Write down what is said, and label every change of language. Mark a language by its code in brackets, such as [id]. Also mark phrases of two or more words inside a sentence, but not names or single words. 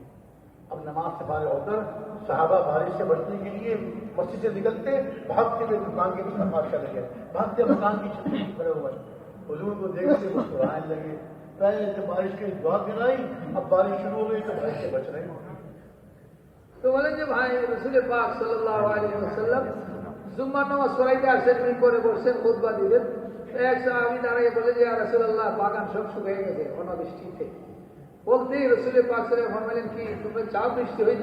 [ur] اب نماز سے فارغ ہو کر صحابہ بارش سے بچنے کے لیے مسجد سے نکلتے بھاگتے ہوئے دکان کے پیچھے نماز چلے گئے، بھاگتے مکان کی چھت پر کھڑے ہوئے، حضور کو دیکھتے مسکرانے لگے، پہلے سے بارش کی دعا کرائی، اب بارش شروع ہو گئی تو بارش سے بچ رہے ہیں۔ [bn] তো বলেন যে ভাই রাসূল পাক [ar] صلّى الله عليه وسلّم [bn] জুম্মার নামাজ পড়াইতে আসেন, করে বসছেন খুতবা দিবেন। এক সাহাবী দাঁড়িয়ে বলে যে [ar] يا رسول الله [bn] বাগান সব শুকিয়ে গেছে অনাবৃষ্টিতে। বলতেই রাসূল পাক [ar] صلّى الله عليه وسلّم [bn] বললেন কি তুমি চাও বৃষ্টি হইতে?